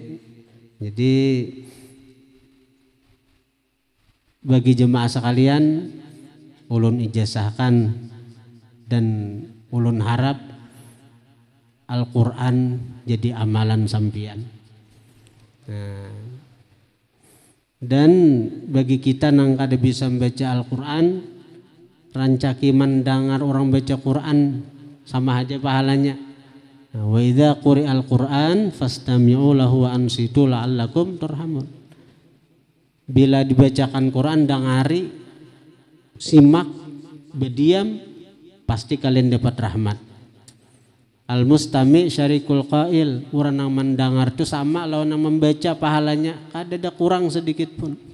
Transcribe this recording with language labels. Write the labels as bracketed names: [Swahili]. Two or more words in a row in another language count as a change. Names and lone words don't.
[Banjar] Jadi bagi jemaah sekalian ulun ijazahkan dan ulun harap Al-Quran jadi amalan sampian. Nah, dan bagi kita nang kada bisa membaca Al-Quran, rancaki mendengar orang baca Quran sama aja pahalanya. [Arabic] وإذا قرئ القرآن فاستمعوا له وأنصتوا لعلكم ترحمون. [Indonesian] Bila dibacakan Quran dengari, simak, berdiam, pasti kalian dapat rahmat. [Arabic] المستمع شريك القائل, [Banjar] orang yang mendengar itu sama lawan yang membaca pahalanya, kada ada kurang sedikit pun.